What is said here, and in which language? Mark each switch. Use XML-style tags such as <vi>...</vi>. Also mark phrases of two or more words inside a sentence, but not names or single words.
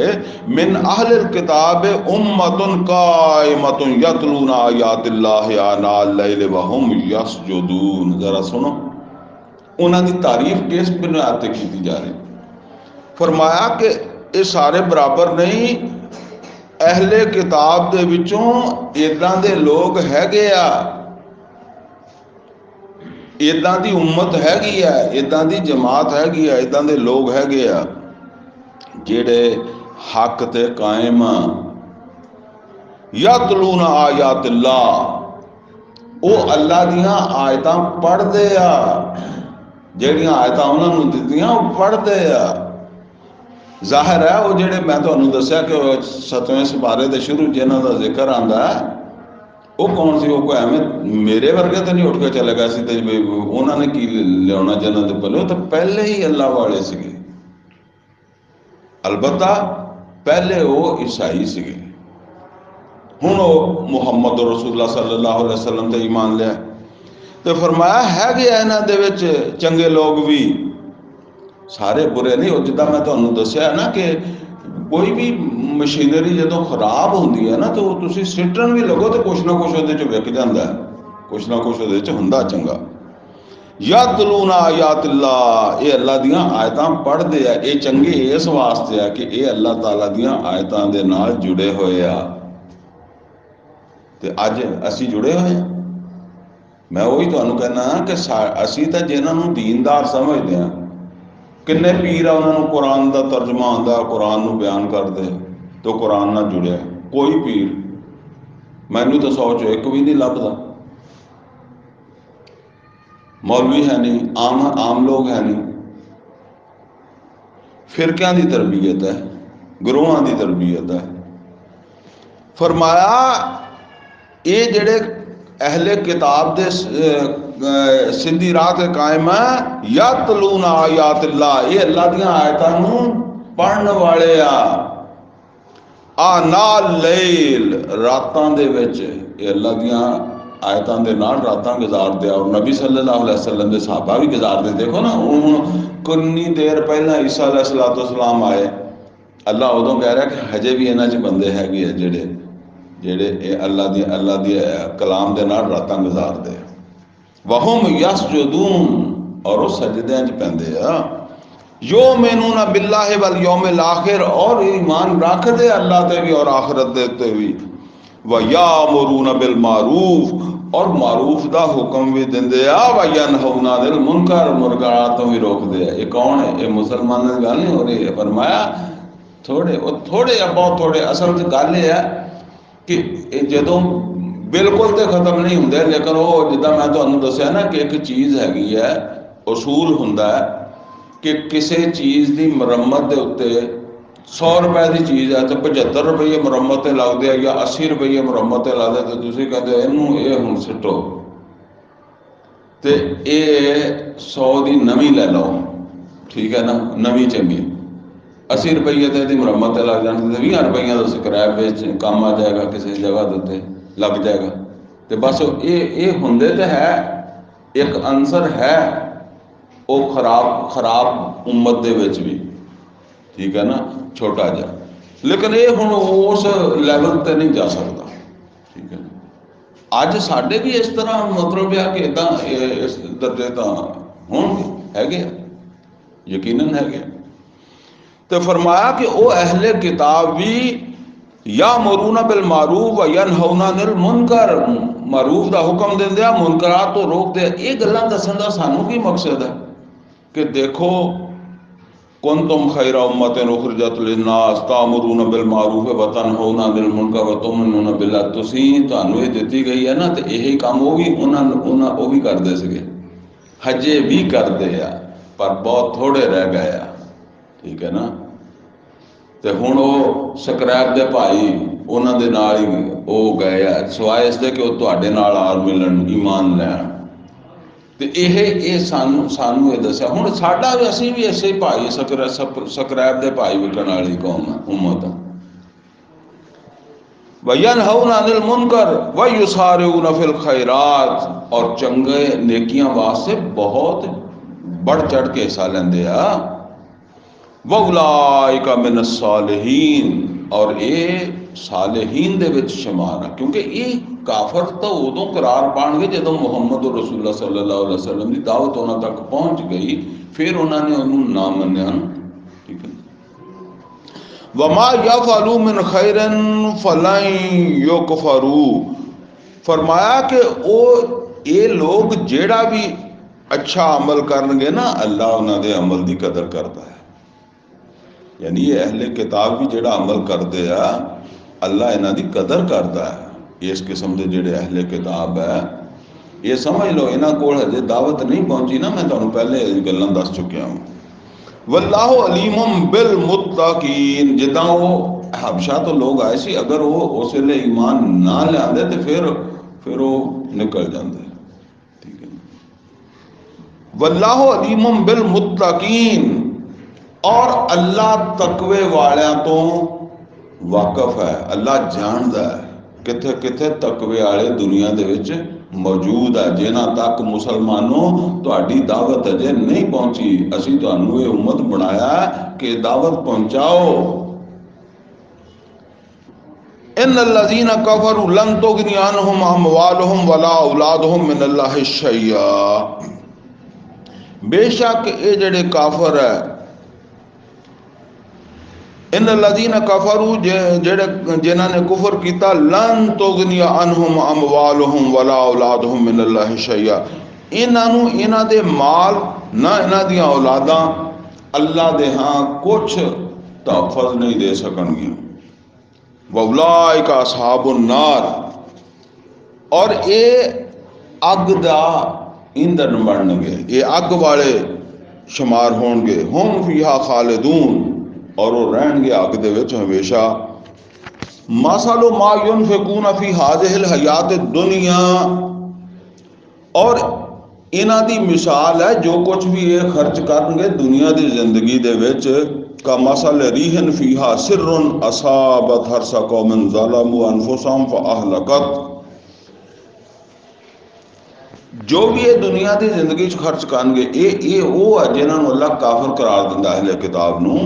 <ar>من اہل الکتاب امت قائمت یتلون آیات اللہ آناء اللیل وہم یسجدون.</ar> <pa>ذرا سنو انہوں دی تعریف کس بنیاد تے کی جا رہی. فرمایا کہ یہ سارے برابر نہیں, اہل کتاب دے وچوں اداں دے لوگ ہے گے آ, اداں دی امت ہے گی ہے, اداں دی جماعت ہے گی ہے, اداں دے لوگ ہے گے آ جڑے حق تے قائم</pa> <ar>یتلون آیات اللہ,</ar> <pa>او اللہ دیاں آیتاں پڑھ دے آ, جہڑیاں آیتاں انہوں نے دتیاں وہ پڑھ دے آ. ظاہر ہے وہ جڑے میں تمہیں دسیا کہ 7ویں سپارے دے شروع جنہاں دا ذکر آندا ہے وہ کون سی, وہ کوئی احمد میرے ورگے تو نہیں اٹھ کے چلے گا سی تے انہوں نے کی لیا جنہاں دے پہلے, تو پہلے ہی اللہ والے سگے. البتہ پہلے وہ عیسائی سگے, ہن وہ محمد رسول اللہ</pa> <ar>صلی اللہ علیہ وسلم</ar> <pa>تے ایمان لیا. تو فرمایا ہے کہ انہاں دے وچ چنگے لوگ بھی, سارے برے نہیں. وہ جدہ میں تمہیں دسیا نا کہ کوئی بھی مشینری جدو خراب ہوندی ہے نا تو تسی سٹن بھی لگو تو کچھ نہ کچھ وہ وک جاندہ ہے, کچھ نہ کچھ وہ ہوندا چنگا.</pa> <ar>یتلون آیات اللہ،</ar> <pa>یہ اللہ دیاں آیتاں پڑھتے ہیں. یہ چنگے اس واسطے ہے کہ یہ اللہ تعالیٰ دیاں آیتاں دے نال جڑے ہوئے آ. تے اج اسی جڑے ہوئے ہیں. میں وہی تمہیں کہنا کہ اسی تو جنہوں دیندار سمجھتے ہیں، کنے پیر آ انہوں قرآن دا ترجمہ آتا، قرآن نو بیان کرتے تو قرآن نہ جڑیا. کوئی پیر مینو تو 100 چوں ایک بھی نہیں لبھدا. مولوی ہے نہیں، عام لوگ ہے نہیں. فرقیاں دی تربیت ہے، گروہاں دی تربیت ہے. فرمایا یہ جڑے اہل کتاب دے سیدھی راہ تے قائم ہے،</pa> <ar>یتلون آیات اللہ،</ar> <pa>یہ اللہ دیاں آیتاں نو پڑھن والے</pa> <ar>آناء اللیل،</ar> <pa>راتاں دے وچ یہ اللہ دیاں آیتاں دے نال راتاں گزارتے. اور نبی</pa> <ar>صلی اللہ علیہ وسلم</ar> <pa>دے صحابہ بھی گزارتے. دیکھو نا کنی دیر پہلا عیسیٰ علیہ السلام آئے، اللہ ادوں کہہ رہا کہ ہجے بھی انہاں چ بندے ہے جڑے اللہ دی کلام دے نال راتاں گزارتے.</pa> <ar>وہم یسجدون،</ar> <pa>اور وہ سجدیاں چ پیندے آ.</pa> <ar>یؤمنون باللہ والیوم الاخر،</ar> <pa>اور ایمان رکھتے اللہ تے بھی اور آخرت دے تے بھی.</pa> <ar>ویامرون بالمعروف،</ar> <pa>اور معروف دا حکم بھی دیندے آ.</pa> <ar>وینہون عن المنکر،</ar> <pa>منکرات تو بھی روک دے.</pa> <ur>یہ کون ہے؟ یہ مسلمانوں کی گل نہیں ہو رہی ہے.</ur> <pa>فرمایا تھوڑے بہت تھوڑے. اصل گل یہ ہے کہ جدوں بالکل تو ختم نہیں ہوندے، لیکن وہ جدہ میں تمہیں دسیا نا کہ ایک چیز ہے، اصول ہوندا ہے کہ کسی چیز دی مرمت دے اتنے 100 روپے دی چیز ہے تو 75 روپیے مرمت تے لگتے ہیں یا 80 روپیے مرمت تے لگتے، تو تسی کہتے یہ ہن سٹو تے یہ 100 دی نویں لے لو، ٹھیک ہے نا، نویں چنگی. 80 روپیے تے دی مرمت تے لگ جانے تے 20 روپیے دا سکریپ وچ کام آ جائے گا، کسی جگہ دے لگ جائے گا. تے بس یہ ہوندے تے ہے، ایک عنصر ہے وہ خراب امت دے وچ بھی، ٹھیک ہے نا، چھوٹا جا. لیکن یہ ہن اس لیول تے نہیں جا سکتا. ٹھیک ہے، اج ساڈے بھی اس طرح مطلب ہے کہ اداں اس درجے تا ہون گے، یقیناً ہے. تو فرمایا کہ او اہل کتاب بھی</pa> <ar>یامرون بالمعروف وینہون عن المنکر،</ar> <pa>معروف دا حکم دیندے آ، منکرات تو روک دے. یہ گلاں دسن دا سانوں کی مقصد ہے کہ دیکھو</pa> <ar>کنتم خیر امۃ اخرجت للناس تامرون بالمعروف وتنہون عن المنکر وتؤمنون باللہ.</ar> <pa>تانوں یہ دتی گئی ہے نا، تو یہی کام وہ بھی کرتے سگے، حجے بھی کرتے آ، پر بہت تھوڑے رہ گئے آ. ٹھیک ہے نا. تو ہوں وہ سکریپ دے بھائی انہوں دے نال ہی وہ گئے آ، سوائے اس دے کہ وہ تواڈے نال آل ملن، ایمان لین. تو یہ سانوں یہ دسیا. ہوں ساڈا بھی اسی بھی ایسے بھائی سکریپ دے بھائی وکن والی قوم ہے، امت.</pa> <ar>وینہون عن المنکر ویسارعون فی الخیرات،</ar> <pa>اور چنگے نیکیاں واسطے بہت بڑھ چڑھ کے حصہ لیندے آ.</pa> <ar>وَأُولَٰئِکَ مِنَ الصَّالِحِینَ،</ar> <pa>اور یہ صالحین دے وچ شمار ہے. کیونکہ یہ کافر تو ادوں قرار پان گے جدوں محمد رسول اللہ</pa> <ar>صلی اللہ علیہ وسلم</ar> <pa>کی دعوت انہوں تک پہنچ گئی، پھر انہوں نے انہوں نہ منیا. ٹھیک ہے.</pa> <ar>وَمَا يَفْعَلُوا مِنْ خَيْرٍ فَلَن يُكْفَرُوا،</ar> <pa>فرمایا کہ یہ لوگ جیڑا بھی اچھا عمل کرن گے نا، اللہ انہوں دے عمل دی قدر کرتا ہے. یعنی یہ اہل کتاب بھی جڑا عمل کرتے ہیں اللہ انہاں دی قدر کرتا ہے. اس قسم دے جڑے اہل کتاب ہے، یہ سمجھ لو انہاں کول ہجے دعوت نہیں پہنچی نا، میں تمہیں پہلے گلاں دس چکیا ہوں.</pa> <ar>واللہ علیم بالمتقین،</ar> <pa>جداں وہ حبشہ تو لوگ آئے سی، اگر وہ اس ویلے ایمان نہ لیاندے تو پھر وہ نکل جاندے. ٹھیک ہے.</pa> <ar>واللہ علیم بالمتقین،</ar> <pa>اور اللہ تقوی والیاں تو واقف ہے. اللہ جاندا ہے کتھے کتھے تقوی والے دنیا دے وچ موجود ہے. جنہاں تک مسلمانوں تہاڈی دعوت اجے نہیں پہنچی، اسی تہانوں یہ امت بنایا کہ دعوت پہنچاؤ.</pa> <ar>ان الذین کفروا لن تغنی عنہم اموالہم ولا اولادہم من اللہ شیئا.</ar> <pa>بے شک یہ جڑے کافر ہے،</pa> <ar>ان الذین کفروا</ar> <pa>جڑے جنہاں نے کفر کیتا،</pa> <ar>لن تغنی عنہم اموالہم ولا اولادہم من اللہ شیئا،</ar> <pa>انہاں دے مال نہ انہاں دیاں اولاداں اللہ دے ہاں کچھ تحفظ نہیں دے سکن گیاں۔</pa> <ar>وَأُولَٰئِکَ أَصْحَابُ النَّارِ،</ar> <pa>اور اے اگ دا ایندھن بنن گے، یہ اگ والے شمار ہون گے،</pa> <ar>ہم فیہا خالدون،</ar> <pa>اور وہ رہن گے اگ دے وچ ہمیشہ۔</pa> <ar>مثل ما ينفقون فی هذه الحیات الدنیا،</ar> <pa>اور انہاں دی مثال ہے جو کچھ بھی یہ خرچ کرن گے دنیا دی زندگی دے وچ،</pa> <ar>کا مثل ریح فیہا سر اصابت حرث قوم ظلموا انفسهم فاہلکت،</ar> <pa>جو بھی یہ دنیا دی زندگی چ خرچ کرن گے، یہ وہ ہے جنہاں نو اللہ کافر قرار دیندا اہل کتاب نو۔</pa>